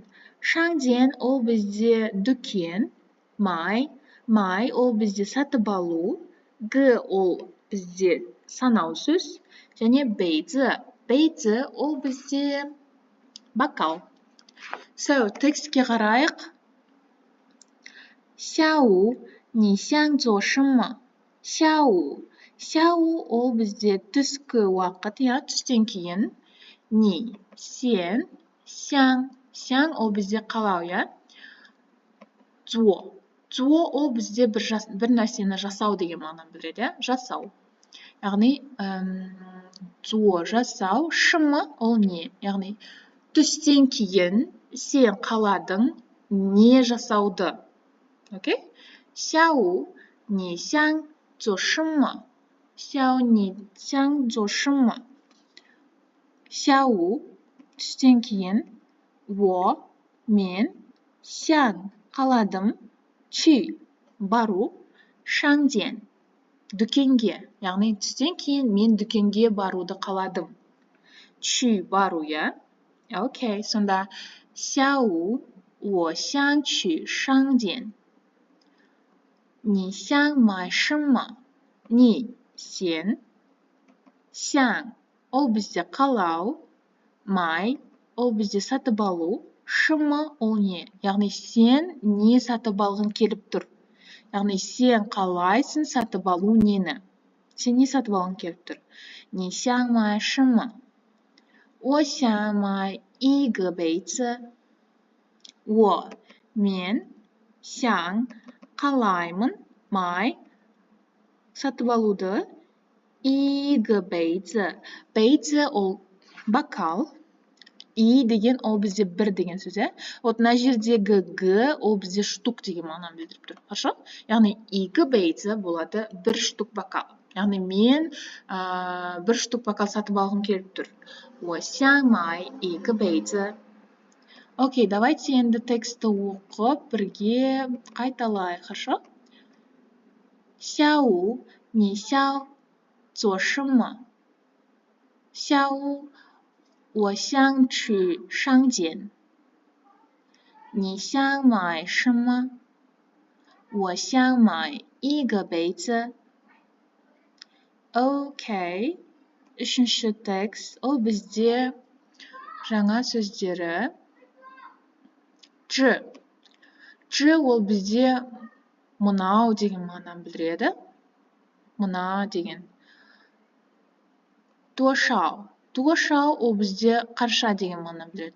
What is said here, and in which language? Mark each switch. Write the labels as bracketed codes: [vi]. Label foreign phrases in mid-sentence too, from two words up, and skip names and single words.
[kk] Шаңден ол бізде дүкен. Май ол бізде сатып алу. Г ол бізде санау сөз. Және бейзі ол бізде бокал. So, текстке қарайық. Сяу, [zh] 你想做什么? [kk] Сяу ол бізде түскі уақыт, түстен кейін. Ни, сен, сяң ол бізде қалау, Зуо ол бізде бір нәрсені жасау деген мағынаны білдіреді, жасау. Яғни, зуо жасау, шымы ол не? Яғни, түстен кейін сен қаладың не жасауды. Окей? Сяу, [zh] 你想做什么? Сяу, 你想做什么? [kk] Xiao түстен кейін, [zh] 我们想 [kk] қаладым, qu бару, shangjian дүкенге, яғни түстен кейін мен дүкенге баруды қаладым. Qu бару, я? Окей, сонда [zh] 下午我想去商店。你想买什么？ [kk] 你 сен, 想 ол бізде қалау, 买 ол бізде сатып алу, 什么 ол не? Яғни сен не сатып алғың келіп тұр? Яғни сен қалайсың сатып алу нені? Сен не сатып алғың келіп тұр? [zh] 你想买什么？我想买一个杯子。 [kk] 我 мен 想 қалаймын, май сатып алуды, [zh] 一个杯子 杯子 [kk] ол бокал, и деген ол бізде бір деген сөз, иә? Вот мына жердегі г ол бізде штук деген мағынаны білдіріп тұр. Хорошо? Яғни 2 杯子 болады бір штук бокал. Яғни мен бір штук бокал сатып алғым келіп тұр. [zh] 我想买一个杯子。 [kk] Окей, давайте енді текстті оқып, бірге қайталайық, хорошо? [zh] 下午你想做什么？下午我想去商店。你想买什么？我想买一个杯子。 [kk] Окей, үшінші текст, ол бізде жаңа сөздері. Ж ол бізде мынау деген мағынаны білдіреді. Мына деген. 多少 ол бізде қанша деген мағынаны білдіреді.